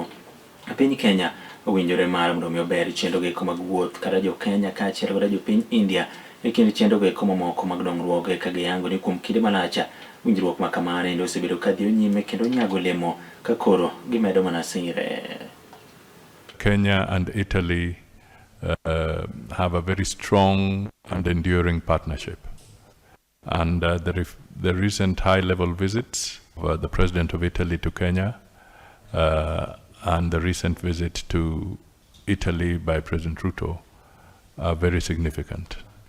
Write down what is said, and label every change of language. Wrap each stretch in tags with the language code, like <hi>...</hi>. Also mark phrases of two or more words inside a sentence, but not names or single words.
<luo>Piny Kenya owinjore mar mondo mi ober chenro eko mag wuoth kata jo Kenya kaachiel kod jo piny India e kind chenro eko mamoko mag dongruok ka giyango ni kuom kinde malach winjruok ma kamano endo osebedo ka dhi nyime kendo nyago olemo ka koro gimedo mana sire.</luo> <en>Kenya and Italy have a very strong and enduring partnership. And the recent high-level visits of the President of Italy to Kenya and the recent visit to Italy by President Ruto are very significant.</en>